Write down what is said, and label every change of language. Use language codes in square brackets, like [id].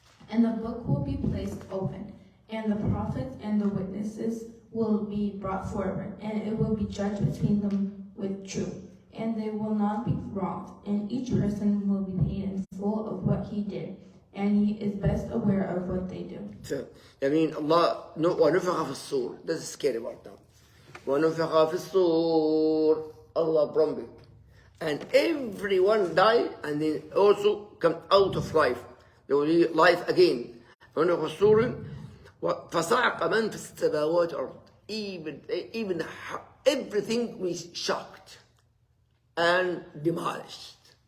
[en] And the book will be placed open, and the prophets and the witnesses will be brought forward, and it will be judged between them with truth. And they will not be wronged, and each person will be paid in full of what he did, and he is best aware of what they do. [ar] So, Allah, ونفخ في الصور. [en] That's a scary part now. [ar] ونفخ في الصور. [en] Allah promised. And everyone died, and then also come out of life. They will be life again. [ar] ونفخ في الصور. فصعق من في السماوات والأرض. [en] Even everything was shocked and demolished.